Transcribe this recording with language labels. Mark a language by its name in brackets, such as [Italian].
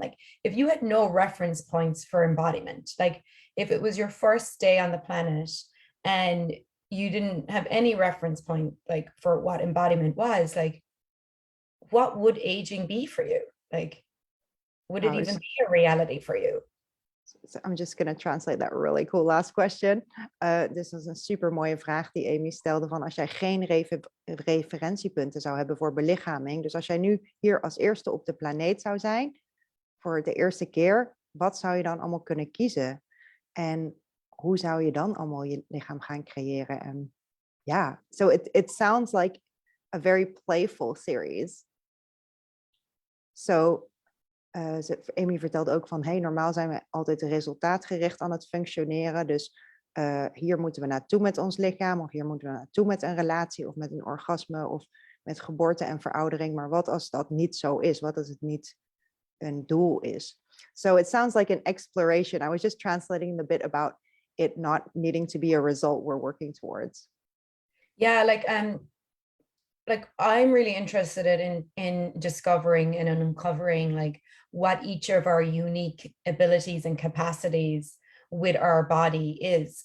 [English] Like if you had no reference points for embodiment, like if it was your first day on the planet and you didn't have any reference point like for what embodiment was, like what would aging be for you? Like would it even be a reality for you? So I'm just going to translate that really cool last question. [Dutch] Dus dat is een super mooie vraag die Amy stelde van als jij geen referentiepunten zou hebben voor belichaming. Dus als jij nu hier als eerste op de planeet zou zijn voor de eerste keer, wat zou je dan allemaal kunnen kiezen? En hoe zou je dan allemaal je lichaam gaan creëren? En ja, [English] so it sounds like a very playful series. [Dutch] So Amy vertelt ook van, normaal zijn we altijd resultaatgericht aan het functioneren. Dus hier moeten we naartoe met ons lichaam, of hier moeten we naartoe met een relatie, of met een orgasme, of met geboorte en veroudering. Maar wat als dat niet zo is? Wat als het niet een doel is? [English] So it sounds like an exploration. I was just translating the bit about it not needing to be a result we're working towards. Yeah, like I'm really interested in discovering and uncovering like what each of our unique abilities and capacities with our body is.